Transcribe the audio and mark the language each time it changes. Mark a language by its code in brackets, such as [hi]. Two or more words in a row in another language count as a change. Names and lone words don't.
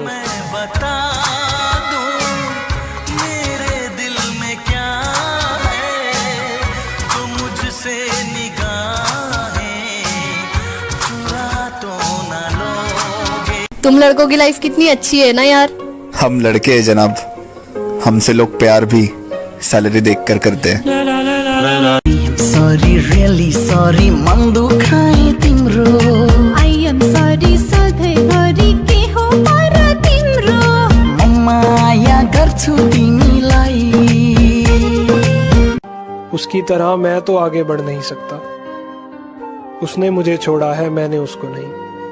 [hi] बता दूं मेरे दिल में क्या है, तो मुझसे निगाहें चुरा तो ना लोगे। तुम लड़कों की लाइफ कितनी अच्छी है ना यार। हम लड़के हैं जनाब, हमसे लोग प्यार भी सैलरी देखकर करते हैं। [en] sorry really sorry [ne] मन दुखाए तिम्रो। [en] I am sorry [ne] सधैँभरि के हो पर तिम्रो। म माया गर्छु तिमीलाई। [hi] उसकी तरह मैं तो आगे बढ़ नहीं सकता। उसने मुझे छोड़ा है, मैंने उसको नहीं।